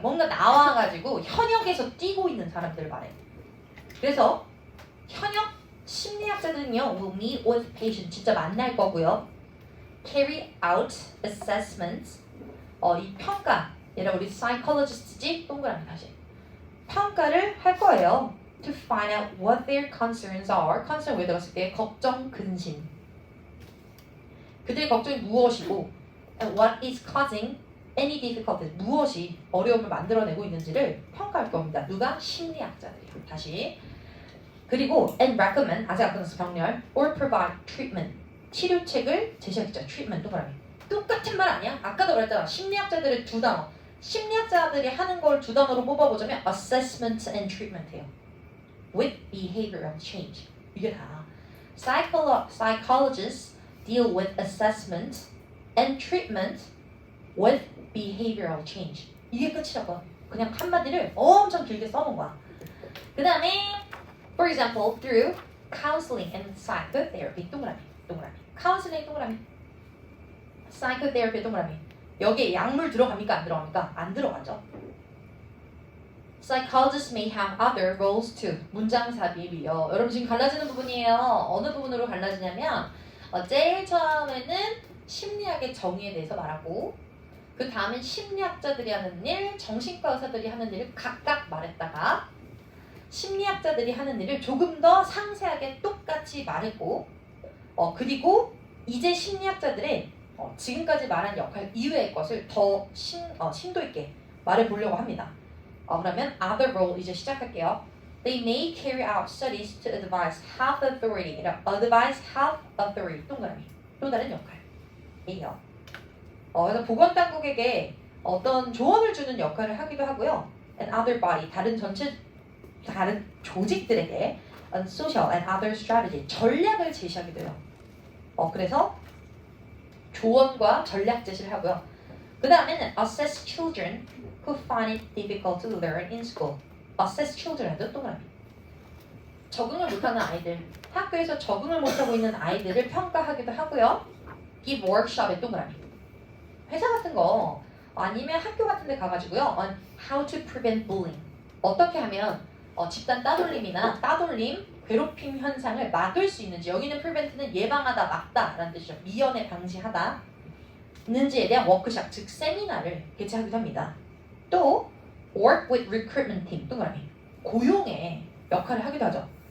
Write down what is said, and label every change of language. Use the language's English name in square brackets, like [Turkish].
[Korean] 뭔가 나와가지고 현역에서 뛰고 있는 사람들 말해요. 그래서 현역 심리학자들은요 [English] will meet with patient [Korean] 진짜 만날 거고요. [English] carry out assessments [Korean] 이 평가 얘라 우리 psychologist지 동그라미 다시 평가를 할 거예요. [English] To find out what their concerns are. [Korean] concern 왜 들었을 때 걱정, 근심. 그들의 걱정이 무엇이고 [English] and what is causing any difficulties. [Korean] 무엇이 어려움을 만들어내고 있는지를 평가할 겁니다. 누가? 심리학자들이요. 다시. 그리고 and recommend 아직 안 끝났어 병렬 [English] or provide treatment. [Korean] 치료책을 제시하겠죠. treatment 동그라미. 똑같은 말 아니야? 아까도 그랬잖아. 심리학자들의 두 단어. 심리학자들이 하는 걸 두 단어로 뽑아보자면 assessment and treatment예요. [English] With behavioral change. 이게 다. Psychologists deal with assessment and treatment with behavioral change. [Korean] 이게 끝이라고. 그냥 한마디를 엄청 길게 써놓은 거야. [English] 그 다음에 for example through counseling and psychotherapy [Korean] 동그라미. counseling 동그라미. psychotherapy 동그라미. 여기에 약물 들어갑니까? 안 들어갑니까? 안 들어가죠. [English] Psychologists may have other roles too. [Korean] 문장 삽입이요. 여러분 지금 갈라지는 부분이에요. 어느 부분으로 갈라지냐면 제일 처음에는 심리학의 정의에 대해서 말하고 그 다음엔 심리학자들이 하는 일, 정신과 의사들이 하는 일을 각각 말했다가 심리학자들이 하는 일을 조금 더 상세하게 똑같이 말했고 그리고 이제 심리학자들의 지금까지 말한 역할 이외의 것을 더 심도 있게 말해보려고 합니다. 그러면 other role 이제 시작할게요. [English] They may carry out studies to advise health authority. advise health authority 동그라미. [Korean] 또 다른 역할이에요. 그래서 보건당국에게 어떤 조언을 주는 역할을 하기도 하고요. [English] And other body [Korean] 다른 조직들에게 [English] social and other strategy [Korean] 전략을 제시하기도 해요. 그래서 조언과 전략 제시를 하고요. 그 다음에는 [English] assess children who find it difficult to learn in school. assess children [Korean] 도 동그라미. 적응을 못하는 아이들, 학교에서 적응을 못하고 있는 아이들을 평가하기도 하고요. give workshop에 동그라미. 회사 같은 거 아니면 학교 같은 데 가가지고요. [English] on how to prevent bullying. [Korean] 어떻게 하면 집단 따돌림이나 괴롭힘 현상을 막을 수 있는지 여기는 prevent는 예방하다, 막다 라는 뜻이죠. 미연에 방지하다 있는지에 대한 워크숍, 즉 세미나를 개최하기도 합니다. [English] 또 work with recruitment team, 동그라미. [Korean] 고용의 역할을 하기도 하죠.